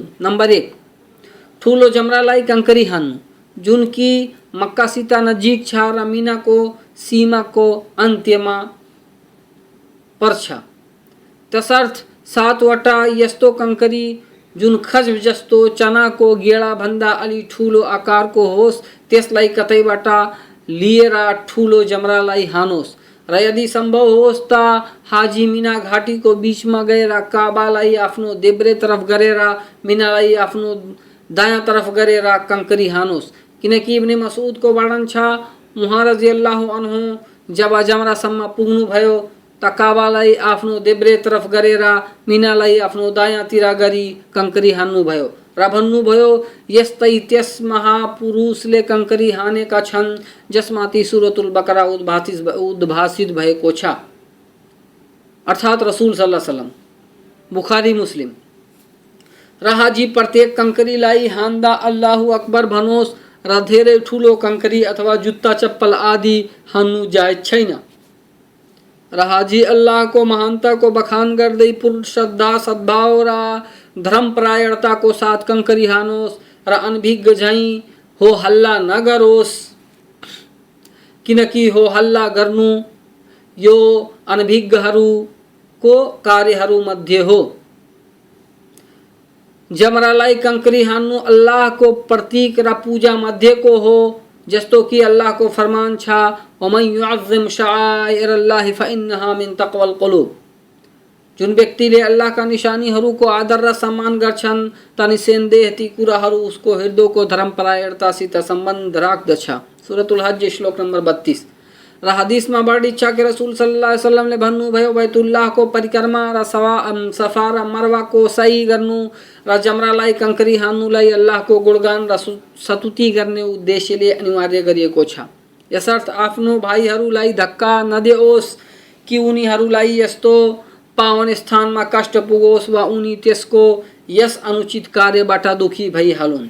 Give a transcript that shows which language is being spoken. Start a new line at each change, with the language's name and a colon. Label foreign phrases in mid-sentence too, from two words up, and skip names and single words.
Nepali: नंबर 1 ठूलो जमरालाई कंकरी हान्नु जुन कि मक्कासित नजिक छ र मिना को सीमा को अन्त्यमा पर्छ। तसर्थ 7वटा यस्तो कंकरी जुन खज जस्तो चना को गेडा भन्दा अलि ठूलो आकार को होस् त्यसलाई कतैबाट लिएर ठूलो जमरालाई हानोस् र यदि संभव होस् त हाजी मिना घाटी को बीच में गएर काबालाई आफ्नो देब्रे तरफ गरेर मिनालाई आफ्नो दायाँ तरफ गरेर कंकरी हानोस् किनकि इब्ने मसूद को वर्णन छ उहाँ
Arabic: رضي الله عنه
Nepali: जब जमरासम्म पुग्नु भयो त काबालाई आफ्नो देब्रे तरफ गरेर मिनालाई आफ्नो दायाँतिर गरी कंकरी हान्नु भयो र भन्नुभयो यस्तै त्यस महापुरुषले कङ्करी हानेका छन् जसमाथि सुरतुल बकरा उद्भासित भएको छ, अर्थात् रसुल
Arabic: صلى الله عليه وسلم.
Nepali: बुखारी मुस्लिम। र हाजी प्रत्येक कङ्करीलाई हान्दा
Arabic: الله أكبر
Nepali: भनोस् र धेरै ठुलो कङ्करी अथवा जुत्ता चप्पल आदि हान्नु जायज छैन। र हाजी अल्लाहको महानताको बखान गर्दै पूर्ण श्रद्धा सद्भाव र धर्मपरायणताको साथ कङ्करी हानोस् र अनभिज्ञ झैँ हो हल्ला नगरोस्, किनकि हो हल्ला गर्नु यो अनभिज्ञहरूको कार्यहरूमध्ये हो। जमरालाई कङ्करी हान्नु अल्लाहको प्रतीक र पूजा मध्येको हो, जस्तो कि अल्लाहको फरमान छ
Arabic: ومن يعظم شعائر الله فإنها من تقوى القلوب.
Nepali: जुन व्यक्तिले अल्लाहका निशानीहरूको आदर र सम्मान गर्छन् त निसन्देह ती कुराहरू उसको हृदयको धर्मपरायणतासित सम्बन्ध राख्दछ। सूरतुल हज श्लोक नम्बर 32। र हदीसमा बढी छ कि रसुल
Arabic: صلى الله عليه وسلم
Nepali: भन्नुभयो बैतुल्लाहको परिक्रमा र सफा र मरवाको सही गर्नु र जमरालाई कङ्करी हान्नुलाई अल्लाहको गुणगान र स्तुति गर्ने उद्देश्यले अनिवार्य गरिएको छ। यसर्थ आफ्नो भाइहरूलाई धक्का नदियोस् कि उनीहरूलाई यस्तो पावन स्थानमा कष्ट पुगोस् वा उनी त्यसको यस अनुचित कार्यबाट दुखी भइहालुन्।